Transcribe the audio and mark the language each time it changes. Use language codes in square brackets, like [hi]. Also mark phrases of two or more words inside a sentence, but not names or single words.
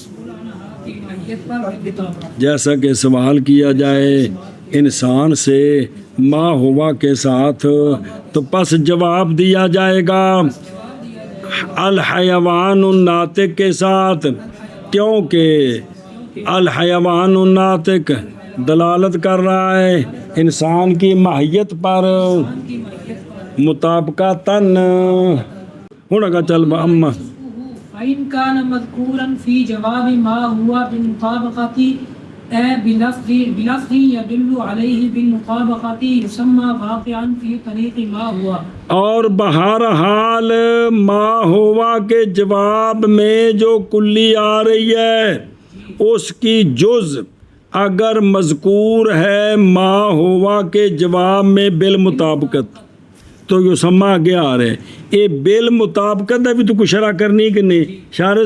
[ur] جیسا کہ سوال کیا جائے انسان سے [ar] ما ہوا [ur] کے ساتھ تو پس جواب دیا جائے گا [ar] الحیوان الناطق [ur] کے ساتھ، کیونکہ [ar] الحیوان الناطق [ur] دلالت کر رہا ہے انسان کی ماہیت پر کی ماہیت پر مطابقتاً ہوں اگا چل با اما [ar] فإن كان مذكورا في جواب ما هو بالمطابقة بلفظ يدل عليه بالمطابقة يسمى واقعا في طريق ما هو [ur] اور بہرحال [ar] ما ہوا [ur] کے جواب میں جو کلی آ رہی ہے اس کی جز اگر مذکور ہے [ar] ما ہوا [ur] کے جواب میں بالمطابقت تو یسمہ آگے آ رہے یہ بالمطابقت ہے بھی تو کچھ شرح کرنی کہ نہیں شارع